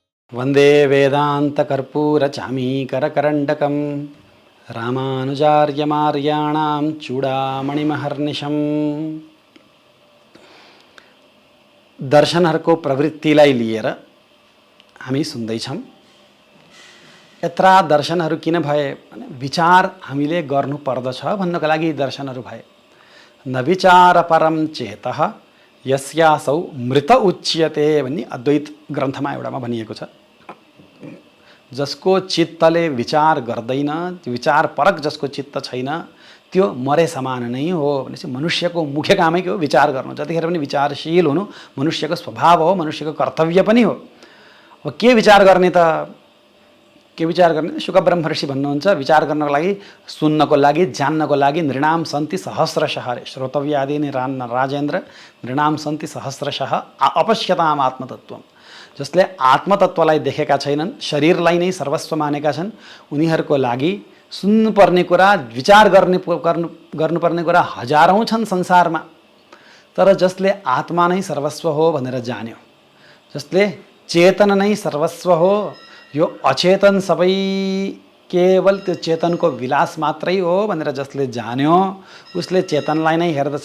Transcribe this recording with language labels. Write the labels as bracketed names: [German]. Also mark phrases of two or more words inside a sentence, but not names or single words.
[Sanskrit] वंदे वेदांतकर्पूर चामीकरकरण्डकं रामानुजार्यमार्याणां चूडामणिमहर्निशम्। [Nepali] दर्शनहरूको प्रवृत्तिलाई लिएर हामी सुन्दैछौँ। यत्रा दर्शनहरू किन भए भने विचार हामीले गर्नुपर्दछ भन्नको लागि दर्शनहरू भए। [Sanskrit] न विचार परम चेतः यस्यासौ मृत उच्यते [Nepali] भन्ने अद्वैत ग्रन्थमा एउटामा भनिएको छ। जसको चित्तले विचार गर्दैन, विचार परक जसको चित्त छैन, त्यो मरे समान नै हो भनेपछि मनुष्यको मुख्य कामै के हो? विचार गर्नु। जतिखेर पनि विचारशील हुनु मनुष्यको स्वभाव हो, मनुष्यको कर्तव्य पनि हो। अब के विचार गर्ने त? के विचार गर्ने? शुकब्रह्म ऋषि भन्नुहुन्छ, विचार गर्नको लागि, सुन्नको लागि, जान्नको लागि [Sanskrit] नृणाम सन्ति सहस्रशः, श्रोतव्यादीनि राजेन्द्र नृणाम सन्ति सहस्रशः अपश्यताम आत्मतत्त्वम्। [Nepali] जसले आत्मतत्त्वलाई देखेका छैनन्, शरीरलाई नै सर्वस्व मानेका छन्, उनीहरूको लागि सुन्नुपर्ने कुरा, विचार गर्नुपर्ने कुरा हजारौँ छन् संसारमा। तर जसले आत्मा नै सर्वस्व हो भनेर जान्यो, जसले चेतन नै सर्वस्व हो, यो अचेतन सबै केवल त्यो चेतनको विलास मात्रै हो भनेर जसले जान्यो, उसले चेतनलाई नै हेर्दछ।